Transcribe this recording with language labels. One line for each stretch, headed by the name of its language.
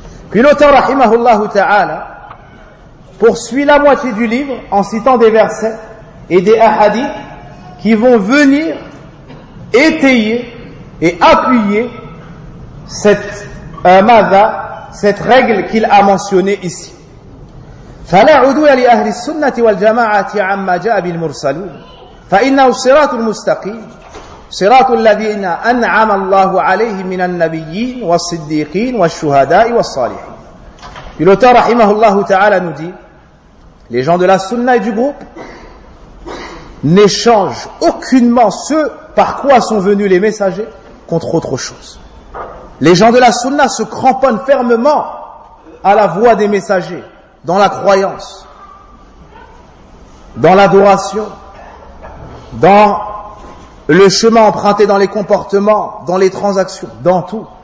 French: Puis l'auteur rahimahullah ta'ala poursuit la moitié du livre en citant des versets et des ahadiths qui vont venir étayer et appuyer cette règle qu'il a mentionnée ici.
Arabic: فلا عدوان لأهل السنة والجماعة عما جاء بالمرسلين فإنه الصراط المستقيم صراط الذين أنعم الله عليهم من النبيين والصديقين والشهداء والصالحين.
French: Puis l'auteur rahimahullah ta'ala nous dit: les gens de la sunna et du groupe n'échangent aucunement ce par quoi sont venus les messagers contre autre chose. Les gens de la sunna se cramponnent fermement à la voix des messagers, dans la croyance, dans l'adoration, dans le chemin emprunté, dans les comportements, dans les transactions, dans tout.